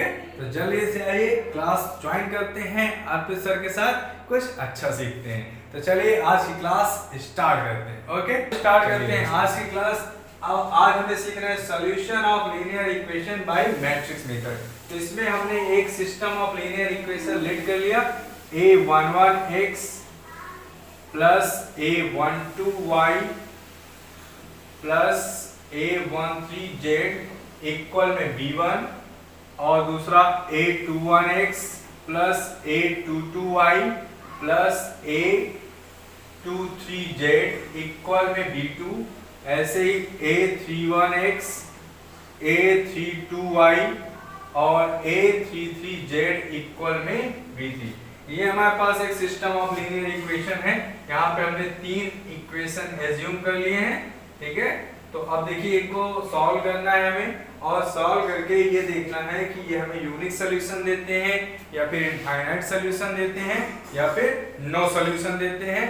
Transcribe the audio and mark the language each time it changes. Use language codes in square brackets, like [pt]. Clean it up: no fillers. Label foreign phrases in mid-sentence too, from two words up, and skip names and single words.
[hi] तो जल्दी से आइए, [en] class join [hi] करते हैं, अर्पित सर के साथ कुछ अच्छा सीखते हैं। तो चलिए आज की [en] class start [hi] करते हैं। [en] okay, start [hi] करते हैं आज की क्लास। अब आज हमें सीखना है [en] solution of linear equation by matrix method. [hi] तो इसमें हमने एक [en] system of linear equation let [hi] कर लिया, [en] a11x plus a12y plus a13z equal में b1, [hi] और दूसरा [en] a21x plus a22y plus a23z equal में b2। [hi] ऐसे ही [en] a31x a32y और a33z equal में b3। [hi] ये हमारे पास एक [en] system of linear equation [hi] है। यहाँ पे हमने तीन [en] equation assume [hi] कर लिए हैं, ठीक है। तो अब देखिए इनको सॉल्व करना है हमें, और सॉल्व करके ये देखना है कि ये हमें [en] unique solution [hi] देते हैं या फिर [en] infinite solution [hi] देते हैं या फिर [en] no solution [hi] देते हैं।